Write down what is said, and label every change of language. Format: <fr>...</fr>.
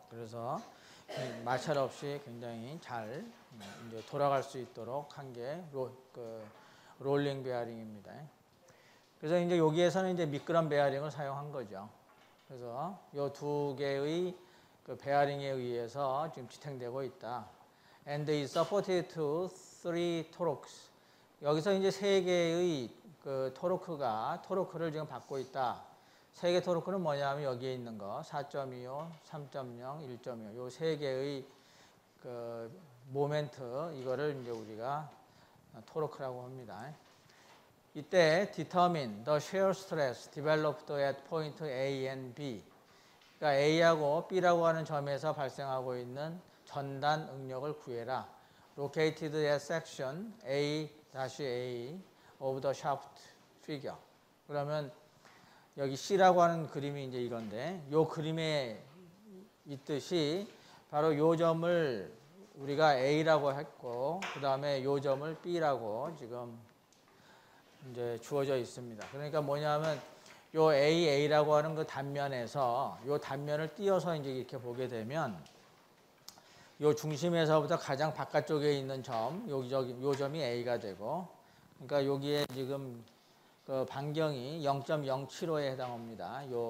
<ko>그래서 마찰 없이 굉장히 잘 이제 돌아갈 수 있도록 한 게 롤링 베어링입니다. 그래서 이제 여기에서는 이제 미끄럼 베어링을 사용한 거죠. 그래서 이 두 개의 그 베어링에 의해서 지금 지탱되고 있다.</ko> <en>And is supported to three torques.</en> <ko>여기서 이제 세 개의 그 토르크를 지금 받고 있다. 세 개 토르크는 뭐냐면 여기에 있는 거 4.25, 3.0, 1.25 요 세 개의 그 모멘트, 이거를 이제 우리가 토르크라고 합니다.</ko> <en>이때 determine the shear stress developed at point A and B.</en> <ko>그러니까 A하고 B라고 하는 점에서 발생하고 있는 전단 응력을 구해라.</ko> <en>Located at section A-A of the shaft figure.</en> <ko>그러면 여기 C라고 하는 그림이 이제 이건데, 요 그림에 있듯이 바로 요 점을 우리가 A라고 했고, 그 다음에 요 점을 B라고 지금 이제 주어져 있습니다. 그러니까 뭐냐면 요 AA라고 하는 그 단면에서 요 단면을 띄어서 이제 이렇게 보게 되면 요 중심에서부터 가장 바깥쪽에 있는 점, 요 점이 A가 되고, 그러니까 여기에 지금 그 반경이 0.075에 해당합니다.</ko>